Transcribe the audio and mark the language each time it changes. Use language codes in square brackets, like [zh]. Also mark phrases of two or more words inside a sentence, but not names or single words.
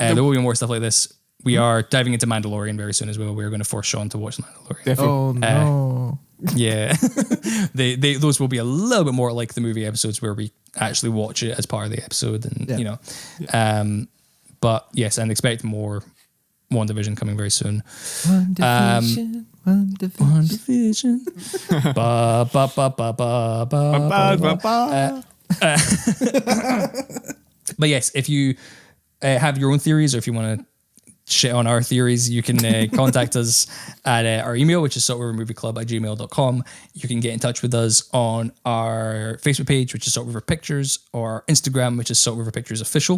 [en] There will be more stuff like this. We are diving into Mandalorian very soon as well. We're going to force Sean to watch Mandalorian. Oh no. Yeah. Those will be a little bit more like the movie episodes where we actually watch it as part of the episode and you know. But yes, and expect more WandaVision coming very soon. WandaVision. WandaVision. Ba ba ba ba ba ba ba. But yes, if you have your own theories or if you want to shit on our theories, you can contact us at our email, which is saltrivermovieclub@gmail.com. You can get in touch with us on our Facebook page, which is Salt River Pictures, or our Instagram, which is Salt River Pictures Official.